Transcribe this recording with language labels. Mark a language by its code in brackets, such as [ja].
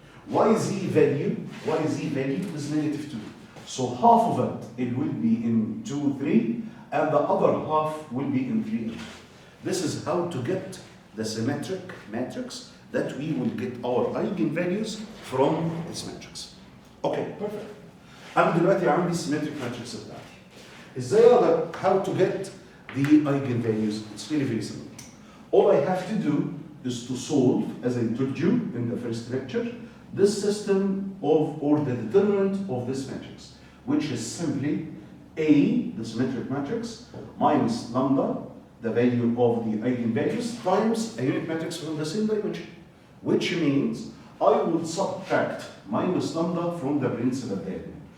[en] YZ value is -2. So half of it will be in 2, 3, and the other half will be in 3 and 2. This is how to get the symmetric matrix that we will get our eigenvalues from this matrix. Okay, perfect. [ar] أنا دلوقتي عندي symmetric matrix بتاعتي. إزاي أقدر [en] how to get the eigenvalues? It's really very simple. All I have to do is to solve, as I told you in the first lecture, this system of, or the determinant of this matrix, which is simply A, the symmetric matrix, minus lambda, the value of the eigenvalues, times a unit matrix from the same dimension, which means I would subtract minus lambda from the principal diagonal.